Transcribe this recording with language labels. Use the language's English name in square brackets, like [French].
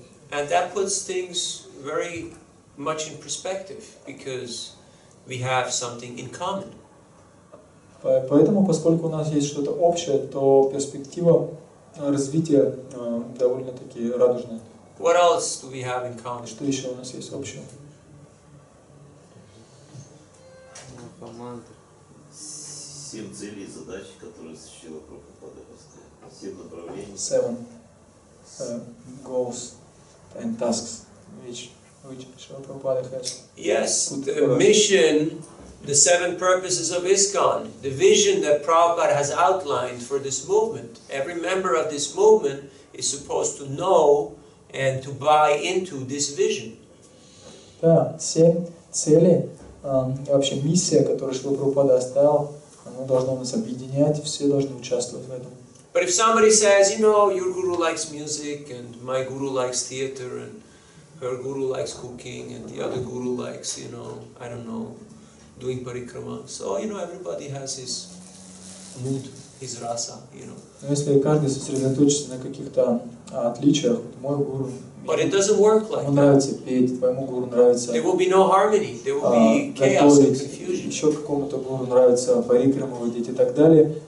[English] And that puts things very much in perspective, because we have something in common. [Russian] Поэтому, поскольку у нас есть что-то общее, то перспектива развития довольно-таки радужная. [English] What else do we have in common? [Russian] Что еще у нас есть общего? Команда. 7 целей и задач, которые осуществила Прабхупада. 7 направлений. [English] 7 goals and tasks which Prabhupada has. Yes, the mission, the 7 purposes of ISKCON, the vision that Prabhupada has outlined for this movement. Every member of this movement is supposed to know and to buy into this vision. [Russian] Да, 7 целей, вообще миссия, которую Шрила Прабхупада оставил, она должна нас объединять, все должны участвовать в этом. [English] But if somebody says, your guru likes music, and my guru likes theater, and her guru likes cooking, and the other guru likes, I don't know, doing parikrama. So, everybody has his mood, his rasa, [Russian] Но если каждый сосредоточится на каких-то отличиях, мой гуру, [English] But it doesn't work like [Russian] ему нравится петь, твоему гуру нравится [English] There will be no harmony, there will be chaos and confusion. [Russian] еще какому-то гуру нравится парикраму водить и так далее.